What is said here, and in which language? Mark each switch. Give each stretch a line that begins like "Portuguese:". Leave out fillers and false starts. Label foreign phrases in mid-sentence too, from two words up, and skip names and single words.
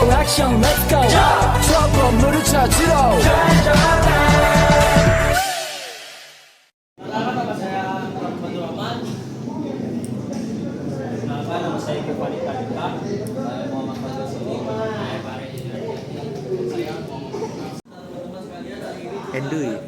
Korean: 형
English: let's go
Korean: 저 건물을 찾으러
Indonesian: Nama saya Kevali Talita. Saya Muhammad Fadil Solim. Henduy.